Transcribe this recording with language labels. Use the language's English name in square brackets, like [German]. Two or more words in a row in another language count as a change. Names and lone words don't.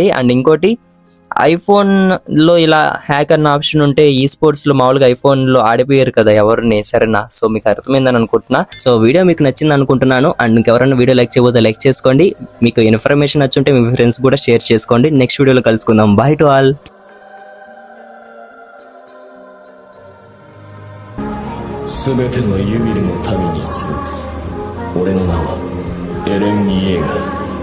[Telugu] అండ్ ఇంకోటి, ఐఫోన్ లో ఇలా హ్యాక్ అన్న ఆప్షన్ ఉంటే ఈ స్పోర్ట్స్ లో మామూలుగా ఐఫోన్ లో ఆడిపోయారు కదా ఎవరిని. సరేనా, సో మీకు అర్థమైందని అనుకుంటున్నా. సో వీడియో మీకు నచ్చింది అనుకుంటున్నాను. అండ్ మీకు ఎవరైనా [English] video like [Telugu] చేయబోతే లైక్ చేసుకోండి. మీకు ఇన్ఫర్మేషన్ నచ్చుంటే మీ ఫ్రెండ్స్ కూడా షేర్ చేసుకోండి. నెక్స్ట్ వీడియోలో కలుసుకుందాం. [English] bye to all. [Japanese] 全てのユミルの民に告ぐ。俺の名はエレン・イエーガー。